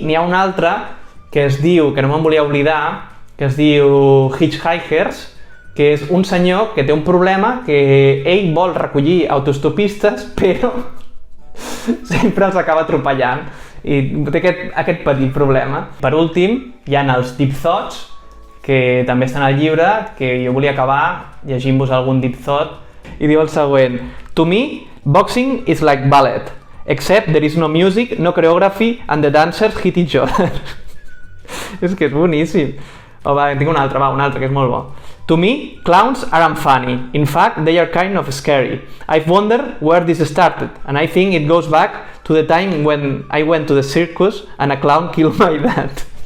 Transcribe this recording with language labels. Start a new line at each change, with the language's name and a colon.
Catalan: N'hi ha un altre que es diu, que no me'n volia oblidar, que es diu Hitchhikers, que és un senyor que té un problema, que ell vol recollir autostopistes, però sempre els acaba atropellant. I té aquest petit problema. Per últim, hi ha els Deep Thoughts, que també estan al llibre, que jo volia acabar llegint-vos algun Deep Thought. I diu el següent:
English: To me, boxing is like ballet, except there is no music, no choreography, and the dancers hit each other.
Catalan: És que és boníssim. Tinc un altre que és molt bo.
English: To me, clowns aren't funny. In fact, they are kind of scary. I've wondered where this started, and I think it goes back to the time when I went to the circus and a clown killed my dad.